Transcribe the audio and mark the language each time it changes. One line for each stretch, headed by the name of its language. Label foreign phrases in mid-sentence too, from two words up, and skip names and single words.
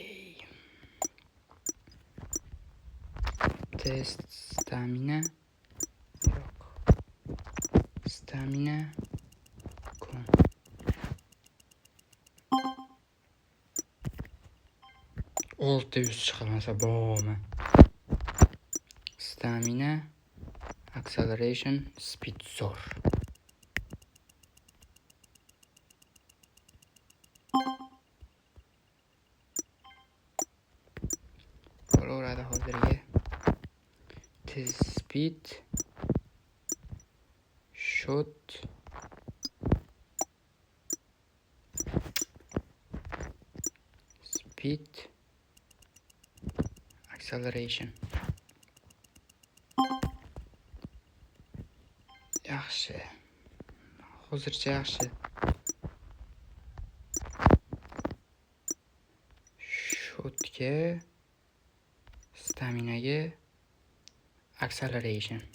English: Test stamina.
Uzbek: Yo'q. Stamina con 600 chiqmasa bormi?
English: Stamina, acceleration, speed zo'r.
Uzbek: Bo'laveradi hozirga.
English: Tez speed, shot, speed, acceleration.
Uzbek: Yaxshi. Hozircha yaxshi. Shotga, staminaga, acceleration.